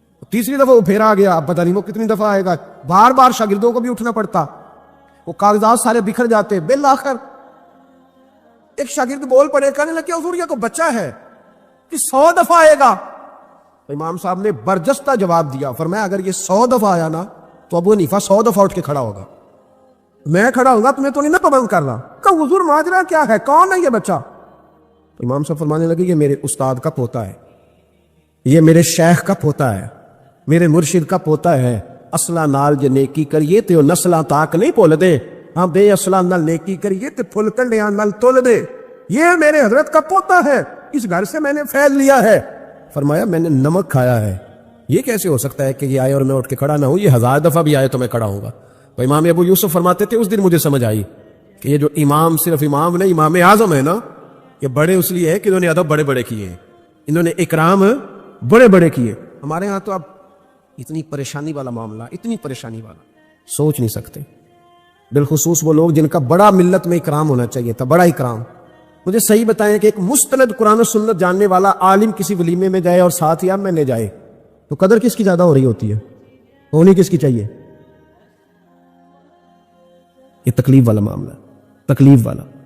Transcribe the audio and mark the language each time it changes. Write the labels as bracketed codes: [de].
[ur] تیسری دفعہ وہ پھر آ گیا، اب پتہ نہیں وہ کتنی دفعہ آئے گا، بار بار شاگردوں کو بھی اٹھنا پڑتا، وہ کاغذات سارے بکھر جاتے۔ بالآخر ایک شاگرد بول پڑے، کہنے لگے حضور یہ کو بچہ ہے کہ 100 دفعہ آئے گا؟ تو امام صاحب نے برجستہ جواب دیا، فرمایا اگر یہ 100 دفعہ آیا نا تو ابو حنیفہ 100 دفعہ اٹھ کے کھڑا ہوگا، میں کھڑا ہوگا تمہیں تو نہیں نہ پابند کر رہا، کا حضور ماجرا کیا ہے, کون ہے یہ بچہ؟ تو امام صاحب فرمانے لگے یہ میرے استاد کا پوتا ہے, یہ میرے شیخ کا پوتا ہے, میرے مرشد کا پوتا ہے. [pa] اصلا نال جو نیکی کریے تو نسلاں تاک نہیں بھول دے, ہاں بے اصلا نال نیکی کریے تو پھل کنڈیاں نال تول دے. [ur] یہ میرے حضرت کا پوتا ہے, اس گھر سے میں نے فیض لیا ہے. فرمایا میں نے نمک کھایا ہے, یہ کیسے ہو سکتا ہے کہ یہ آئے اور میں اٹھ کے کھڑا نہ ہوں, یہ 1000 دفعہ بھی آئے تو میں کھڑا ہوں گا. تو امام ابو یوسف فرماتے تھے اس دن مجھے سمجھ آئی کہ یہ جو امام صرف امام نہیں, امام اعظم ہے نا, یہ بڑے اس لیے ہے کہ انہوں نے ادب بڑے بڑے کیے ہیں, انہوں نے اکرام بڑے بڑے کیے. ہمارے ہاں تو اب اتنی پریشانی والا معاملہ, اتنی پریشانی والا سوچ نہیں سکتے. بالخصوص وہ لوگ جن کا بڑا ملت میں اکرام ہونا چاہیے تھا, بڑا اکرام. مجھے صحیح بتائیں کہ ایک مستند قرآن و سنت جاننے والا عالم کسی ولیمے میں جائے اور ساتھ ہی آپ میں لے جائے تو قدر کس کی زیادہ ہو رہی ہوتی ہے, ہونی کس کی چاہیے؟ یہ تکلیف والا معاملہ, تکلیف والا.